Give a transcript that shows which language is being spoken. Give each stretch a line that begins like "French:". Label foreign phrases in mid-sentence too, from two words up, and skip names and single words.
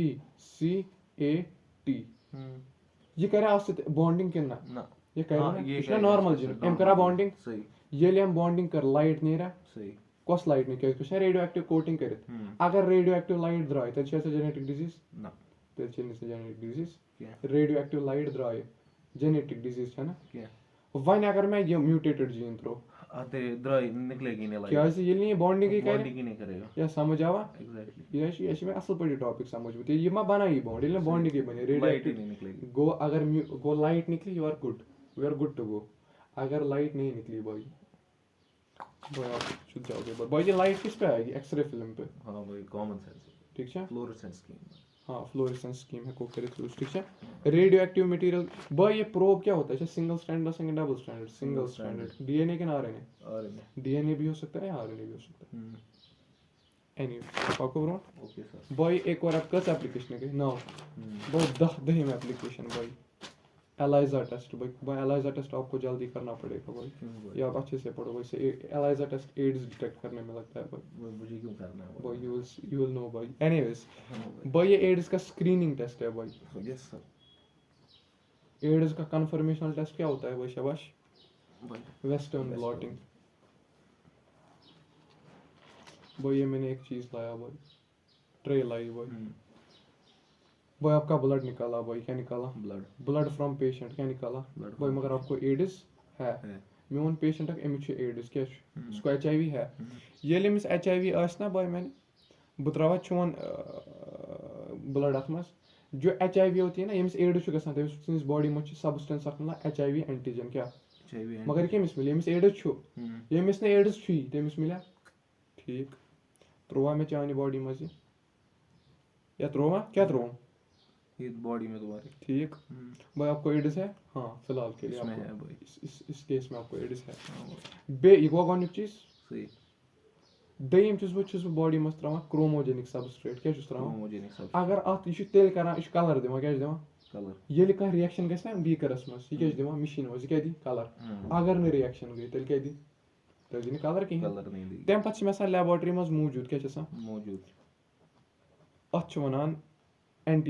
Kashmiri: سی اے ٹی یہِ کَریا اَتھ سۭتۍ بانڈِنگ کِنہٕ نہ یہِ کرِ یہِ چھُنہ
English: normal gene
Kashmiri: أمۍ کٔرا بانڈِنگ ییٚلہِ أمۍ بانڈِنگ کٔر لایٹ نیرا کۄس لایٹ نیرِ کیازِ چھےٚ
English: radio active coating
Kashmiri: کٔرِتھ اگر
English: radio active light
Kashmiri: درٛاے تیٚلہِ چھےٚ سۄ
English: genetic disease
Kashmiri: تیٚلہِ چھےٚ نہٕ سۄ
English: genetic disease radio active light
Kashmiri: درٛاے
English: genetic disease
Kashmiri: چھےٚ نہ وۄنۍ اگر مےٚ یہِ
English: mutated gene
Kashmiri: ترٛوو کیازِ ییٚلہِ نہٕ یہِ بانڈِنگٕے کرِ یا سمجھ آوا یہِ چھِ مےٚ اَصٕل پٲٹھۍ یہِ ٹاپِک سمجھ یہِ ما بَنایہِ یہِ بانڈ ییٚلہِ نہٕ بانڈِنگٕے بَنے
English: radio active
Kashmiri: گوٚو
Urdu: لایٹ نِکلی
English: you are good to go
Urdu: اگر لایٹ نہیں نکلی بھائی بھائی یہ لائٹ کس پہ آئے گی
English: X-ray film
Urdu: پہ ٹھیک ہے ہاں
English: fluorescence scheme
Urdu: ہے ٹھیک ہے
English: radio active material
Urdu: بھائی یہ پروب کیا ہوتا ہے
English: single stranded single double stranded single stranded DNA
Urdu: کن
English: RNA
Urdu: ڈی این اے بھی ہو سکتا ہے آر این اے بھی ہو سکتا ہے
Kashmiri: اینی پکو برونٛٹھ
Urdu: بھائی ایک اور آپ کٔژ ایپلِکیشن گٔے 9 بھائی 10वीं ایپلِکیشن بھائی
English: ELISA test
Urdu: بھائی
English: ELISA test
Urdu: آپ کو جلدی کرنا پڑے گا بھائی یہ آپ اچھے سے پڑھو بھائی
English: ELISA test AIDS detect
Urdu: کرنے میں لگتا ہے بھائی مجھے کیوں کرنا ہے بھائی
English: you will know
Urdu: بھائی
English: any ways
Urdu: بھائی یہ ایڈز کا
English: screening test
Urdu: ہے بھائی
English: یس سر
Urdu: ایڈز کا
English: confirmational test
Urdu: کیا ہوتا ہے بھائی شاباش
English: western blotting
Urdu: بھائی یہ میں نے ایک چیز لایا بھائی ٹرے لائی بھائی بھائی آپ کا بلڈ نکالا بھائی کیا
Kashmiri: نکالا
English: blood from patient
Urdu: کیا نکالا بھائی مگر آپ کو ایڈز ہے
Kashmiri: میون پیشنٹ اکھ أمِس چھُ ایڈز کیٛاہ چھُ سُہ کو ایچ آی وی ہے ییٚلہِ أمِس ایچ آی وی آسہِ نا بھائی بہٕ ترٛاوَا چون بلڈ اَتھ منٛز
Urdu: جو ایچ آی وی ہوتی ہے نا
Kashmiri: ییٚمِس ایڈٕس چھُ گژھان تٔمِس سٕنٛدِس باڈی منٛز چھِ سبسٹنس اکھ مِلان
English: HIV antigen
Kashmiri: کیٛاہ مگر یہِ کٔمِس مِلہِ ییٚمِس ایڈٕس چھُ ییٚمِس نہٕ ایڈٕس چھُیی تٔمِس مِلیٛا ٹھیٖک ترٛووا مےٚ چانہِ باڈی منٛز یہِ یا ترٛووا کیٛاہ ترٛووُم
Urdu: باڈی میں تمہاری ٹھیک بھائی آپ کو ایڈس ہے ہاں فی الحال کے لیے اس کیس میں آپ کو ایڈس ہے
Kashmiri: بیٚیہِ یہِ گوٚو گۄڈنیُک چیٖز دوٚیِم چھُس بہٕ باڈی منٛز ترٛاوان
English: chromogenic substrate
Kashmiri: کیٛاہ چھُس ترٛاوان اگر اَتھ یہِ چھُ تیٚلہِ کران یہِ چھُ کلر دِوان کیٛاہ چھُ دِوان ییٚلہِ کانٛہہ رِیکشن گژھِ نا بیٖکرس منٛز یہِ کیٛاہ چھُ دِوان مِشیٖن منٛز یہِ کیٛاہ دی کلر اگر نہٕ رِیکشن گٔے تیٚلہِ کیٛاہ دی تیٚلہِ دی نہٕ کلر کِہینۍ تَمہِ پتہٕ چھِ مےٚ آسان لیبارٹری منٛز موٗجوٗد کیٛاہ چھُ آسان اَتھ چھِ وَنان اینٹی